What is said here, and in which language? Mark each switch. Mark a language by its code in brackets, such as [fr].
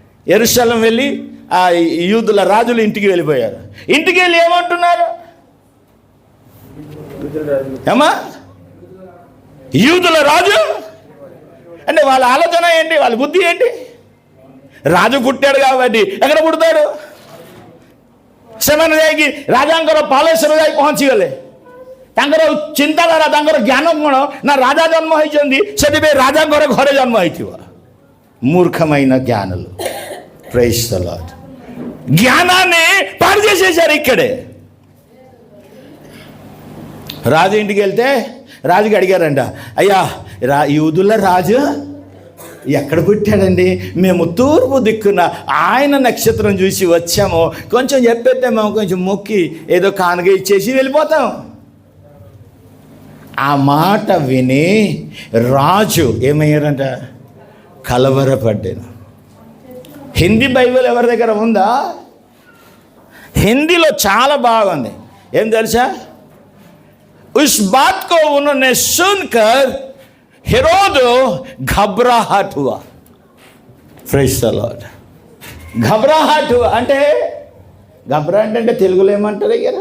[te] యెరూషలేము వెళ్ళి ఆ యూదుల రాజుల ఇంటికి వెళ్ళిపోయారు। ఇంటికి వెళ్ళి ఏమంటున్నారు? ఏమా యూదుల రాజు అంటే వాళ్ళ ఆలోచన ఏంటి, వాళ్ళ బుద్ధి ఏంటి? రాజు పుట్టాడు కాబట్టి ఎక్కడ పుడతాడు? [or] ସେମାନେ ଯାଇକି ରାଜାଙ୍କର ପାଲେସରେ ଯାଇ ପହଞ୍ଚିଗଲେ। ତାଙ୍କର ଚିନ୍ତାଧାରା, ତାଙ୍କର ଜ୍ଞାନ କ'ଣ ନା ରାଜା ଜନ୍ମ ହେଇଛନ୍ତି, ସେଥିପାଇଁ ରାଜାଙ୍କର ଘରେ ଜନ୍ମ ହେଇଥିବ। [te] మూర్ఖమైన జ్ఞానులు. [en] Praise the lord. [te] జ్ఞానాన్ని పాడు చేసేసారు ఇక్కడే. రాజు ఇంటికి వెళ్తే రాజుకి అడిగారంట, అయ్యా యూదుల రాజు ఎక్కడ పుట్టాడండి? మేము తూర్పు దిక్కున ఆయన నక్షత్రం చూసి వచ్చాము, కొంచెం చెప్పేస్తే మేము కొంచెం మొక్కి ఏదో కానుక ఇచ్చేసి వెళ్ళిపోతాం. ఆ మాట విని రాజు ఏమయ్యారంట? కలవరపడ్డాను. హిందీ బైబిల్ ఎవరి దగ్గర ఉందా? హిందీలో చాలా బాగుంది. ఏం తెలుసా? [hi] उस बात को उन्होंने सुनकर हेरोद घबराहट हुआ. [en] Praise the Lord. [hi] घबराहट हुआ [te] అంటే [hi] घबराहट [te] అంటే తెలుగులో ఏమంటారు?